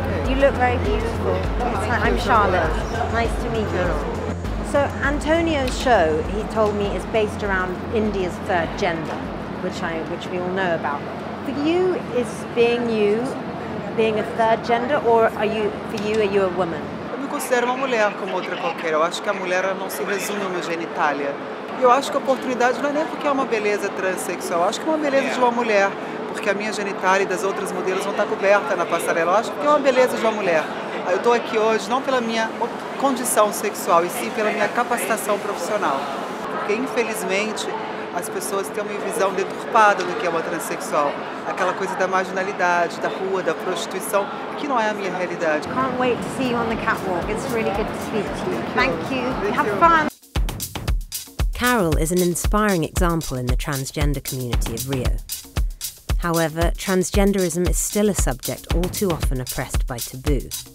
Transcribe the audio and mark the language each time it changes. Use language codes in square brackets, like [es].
[en] You look very beautiful. I'm Charlotte. Nice to meet you. So Antonio's show, he told me, is based around India's third gender, which we all know about. For you, is being a third gender, or are you a woman? [pt] Eu me considero uma mulher como outra qualquer. Eu acho que a mulher não se resume a uma genitália. E eu acho que a oportunidade não é nem porque é uma beleza transexual, eu acho que é uma beleza de uma mulher, porque a minha genitália e das outras modelos vão estar coberta na passarela. Eu acho que é uma beleza de uma mulher. Eu estou aqui hoje não pela minha condição sexual, e sim pela minha capacitação profissional. Porque, infelizmente, as pessoas têm uma visão deturpada do que é uma transexual. Aquela coisa da marginalidade, da rua, da prostituição, que não é a minha realidade. [en] Can't wait to see you on the catwalk. It's really good to speak to you. Thank you. Have fun. Carol is an inspiring example in the transgender community of Rio. However, transgenderism is still a subject all too often oppressed by taboo.